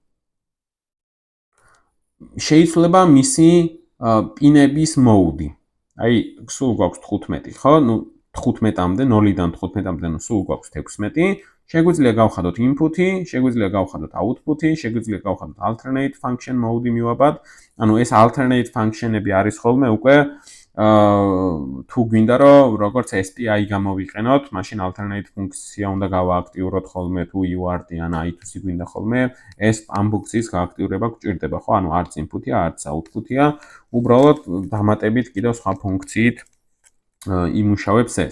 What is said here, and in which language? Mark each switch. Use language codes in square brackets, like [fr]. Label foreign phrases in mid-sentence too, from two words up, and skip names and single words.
[ka] შეიძლება მისი პინების მოუდი. აი, სულ გვაქვს 15, ხო? ნუ 15-მდე, 0-დან 15-მდე, ნუ სულ გვაქვს 16. შეგვიძლია გავხადოთ input-ი, შეგვიძლია გავხადოთ output-ი, შეგვიძლია გავხადოთ [en] alternate function mode-ი [ka] მივაბად. ანუ ეს [en] alternate function-ები [ka] არის ხოლმე უკვე თუ გვინდა რომ როგორც SPI გამოვიყენოთ, მაშინ alternate ფუნქცია უნდა გავააქტიუროთ ხოლმე თუ UART ან I2C გვინდა ხოლმე, ეს ამ ფუნქციის გააქტიურება გვჭირდება, ხო? ანუ არც input-ია, არც output-ია, უბრალოდ დამატებით კიდევ სხვა ფუნქციით იმუშავებს ეს.